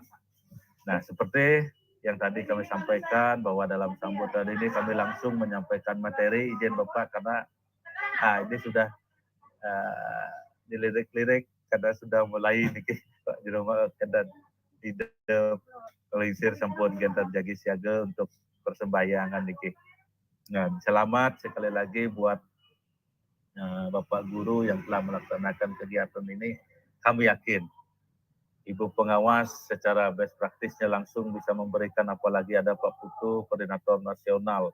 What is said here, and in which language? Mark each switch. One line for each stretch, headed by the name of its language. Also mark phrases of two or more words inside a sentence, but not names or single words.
Indonesian: Nah, seperti yang tadi kami sampaikan bahwa dalam sambutan ini kami langsung menyampaikan materi, izin Bapak karena ini sudah dilirik-lirik karena sudah mulai nih Pak di rumah kadang tidak melisir
Balinese: sampun gentar jagi siaga
Indonesian: untuk persembayangan nih. Nah, selamat sekali lagi buat Bapak Guru yang telah melaksanakan kegiatan ini. Kami yakin Ibu pengawas secara
English: best practice-
Indonesian: nya langsung bisa memberikan, apalagi ada Pak Putu, Koordinator Nasional.